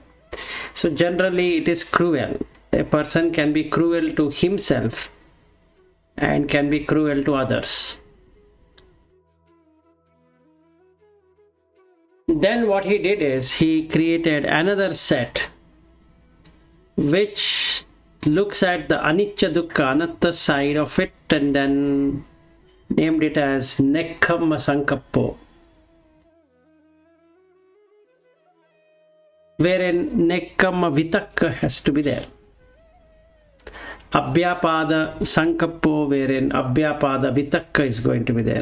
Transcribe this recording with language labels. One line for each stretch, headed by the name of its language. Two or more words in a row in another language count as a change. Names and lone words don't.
English: So generally it is cruel. A person can be cruel to himself and can be cruel to others. Then what he did is he created another set which looks at the
Pali: anicca dukkha anatta
English: side of it, and then named it as
Pali: Samma Sankappo,
English: wherein
Pali: Nekkhamma Vitakka
English: has to be there.
Pali: Abhyapada Sankappo,
English: wherein
Pali: Abhyapada Vitakka
English: is going to be there.